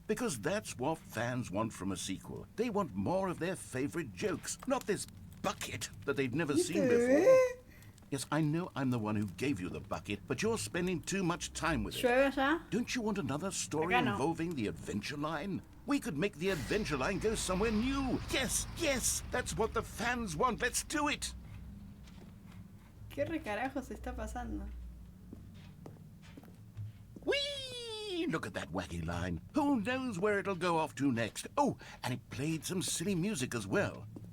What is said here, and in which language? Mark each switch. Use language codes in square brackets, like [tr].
[en] Because that's what fans want from a sequel. They want more of their favorite jokes, not this bucket that they've never seen before. Yes, I know I'm the one who gave you the bucket, but you're spending too much time with it. [es] ¿Llueve ya? [en] Don't you want another story [es] Acá no. [en] involving the adventure line? We could make the adventure line go somewhere new. Yes, yes, that's what the fans want. Let's do it. [es] ¿Qué recarajos está pasando? [en] Whee! Look at that wacky line. Who knows where it'll go off to next? Oh, and it played some silly music as well.